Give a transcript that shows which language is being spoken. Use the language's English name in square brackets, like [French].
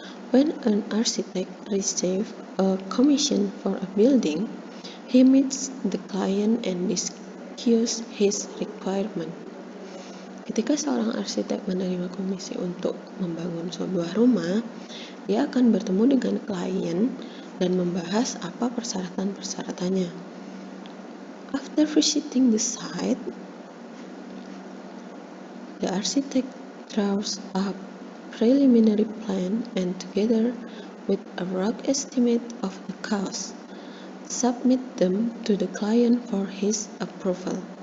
[English] When an architect receives a commission for a building, he meets the client and discusses his requirement. [Indonesian] Ketika seorang arsitek menerima komisi untuk membangun sebuah rumah, dia akan bertemu dengan klien dan membahas apa persyaratan-persyaratannya. [English] After visiting the site, the architect draws up preliminary plan and together with a rough estimate of the cost, submit them to the client for his approval.